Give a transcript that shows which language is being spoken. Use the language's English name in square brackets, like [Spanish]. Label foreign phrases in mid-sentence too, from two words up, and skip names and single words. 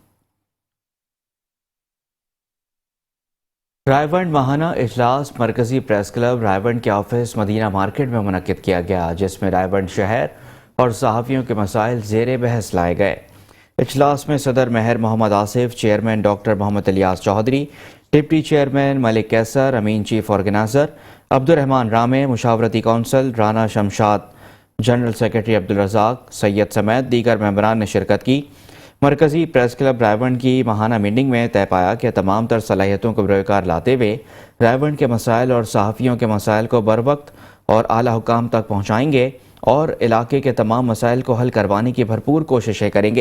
[Urdu] رائیونڈ ماہانہ اجلاس مرکزی پریس کلب رائیونڈ کے آفس مدینہ مارکیٹ میں منعقد کیا گیا، جس میں رائیونڈ شہر اور صحافیوں کے مسائل زیر بحث لائے گئے. اجلاس میں صدر مہر محمد آصف، چیئرمین ڈاکٹر محمد الیاس چودھری، ڈپٹی چیئرمین ملک کیسر، امین چیف آرگنائزر عبد الرحمن رامے، مشاورتی کونسل رانا شمشاد جنرل سیکرٹری عبدالرزاق سید سمیت دیگر ممبران نے شرکت کی. مرکزی پریس کلب رائیونڈ کی ماہانہ میٹنگ میں طے پایا کہ تمام تر صلاحیتوں کو بروئے کار لاتے ہوئے رائیونڈ کے مسائل اور صحافیوں کے مسائل کو بر وقت اور اعلیٰ حکام تک پہنچائیں گے اور علاقے کے تمام مسائل کو حل کروانے کی بھرپور کوششیں کریں گے.